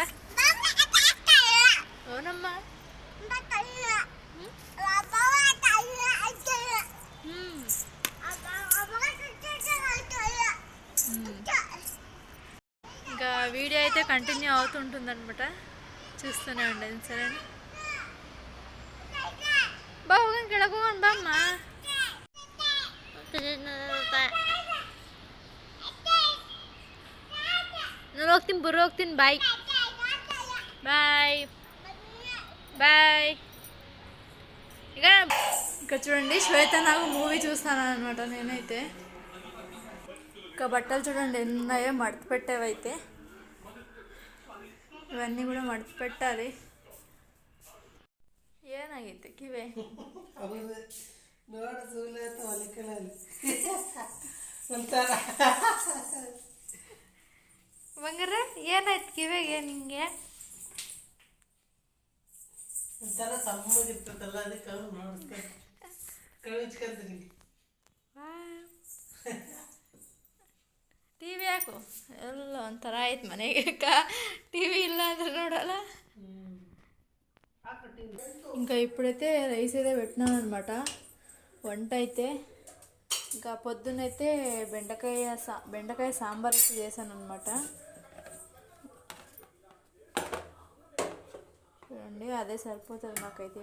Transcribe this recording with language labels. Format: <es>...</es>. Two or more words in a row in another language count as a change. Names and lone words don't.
<te>అవునమ్మా, ఇంకా వీడియో అయితే కంటిన్యూ అవుతుంటుంది అనమాట. చూస్తూనే ఉండదు. సరే బాగా కెడకోండి బా అమ్మా.</te> <kn>ನಾನು ಹೋಗ್ತೀನಿ, ಬರೋ ಹೋಗ್ತೀನಿ.</kn> <en>bye bye bye.</en> <te>ఇక్కడ చూడండి, శ్వేతనాగు మూవీ చూస్తాను అనమాట నేనైతే. ఇంకా బట్టలు చూడండి ఎన్ని ఉన్నాయో, మడత పెట్టేవైతే. ఇవన్నీ కూడా మడత పెట్టాలి.</te> <kn>ಏನಾಗೈತೆ ಕಿವೆ ಬಂಗಾರ? ಏನಾಯ್ತು ಕಿವೆಗೆ ನಿಂಗೆ? ಒಂಥರ ಸಮ್ಮಗಿರ್ತದಲ್ಲ, ಅದಕ್ಕೆ ಕಳಿಸ್ಕೊಂತೀನಿ. ಟಿ ವಿ ಹಾಕು. ಎಲ್ಲ ಒಂಥರ ಆಯ್ತು ಮನೆಗೆ. ಟಿ ವಿ ಇಲ್ಲ ಅಂದ್ರೆ ನೋಡಲ್ಲ.</kn> <te>ఇంకా ఇప్పుడైతే రైస్ అయితే పెట్టినాను అనమాట. వంట అయితే ఇంకా పొద్దున్నైతే బెండకాయ సాంబార్ అయితే చేశాను అనమాట. చూడండి, అదే సరిపోతుంది నాకైతే.</te>